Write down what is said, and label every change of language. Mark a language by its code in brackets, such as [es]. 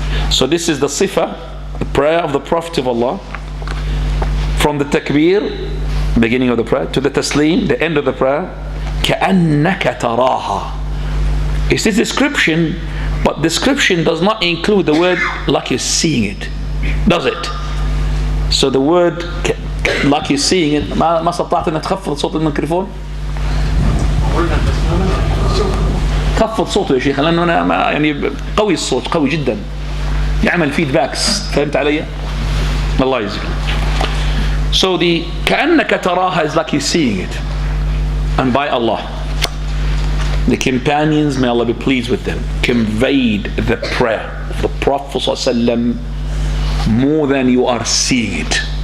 [en] So this is the sifa, the prayer of the Prophet of Allah, from the takbir, beginning of the prayer, to the taslim, the end of the prayer, [ar] كأنك تراها. [en] It's this description, but description does not include the word like you're seeing it, does it? So the word like you're seeing it, [ar] ما استطعت أن تخفض صوت الميكروفون؟ خفض صوته يا شيخ لأنه أنا يعني قوي الصوت، قوي جدا، يعمل فيدباكس، فهمت علي؟ الله يجزيك. [en] So the [ar] كأنك تراها [en] is like you're seeing it, and by Allah, the companions, may Allah be pleased with them, conveyed the prayer of the Prophet ﷺ more than you are seeing it.